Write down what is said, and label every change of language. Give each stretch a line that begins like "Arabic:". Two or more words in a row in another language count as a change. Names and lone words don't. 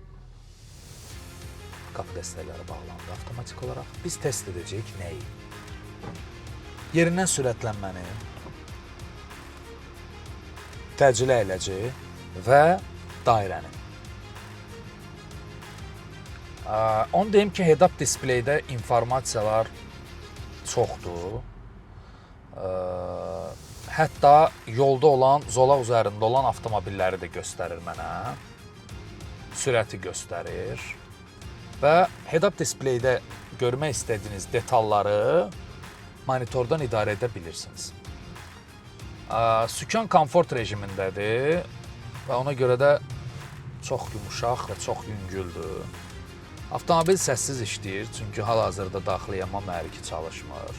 Azerbaijani: Qapı dəstəkləri bağlandı avtomatik olaraq. Biz test edəcəyik nəyi? Yerindən sürətlənməni, təcili əyləci və dairəni. Onu deyim ki, head-up displeydə informasiyalar çoxdur. Hətta yolda olan, zolaq üzərində olan avtomobilləri də göstərir mənə. Sürəti göstərir. Və head-up displeydə görmək istədiyiniz detalları monitordan idarə edə bilirsiniz. Sükan komfort rejimindədir və ona görə də çox yumuşaq və çox yüngüldür. Avtomobil səssiz işləyir, çünki hal-hazırda daxili yanma mühərriki çalışmır.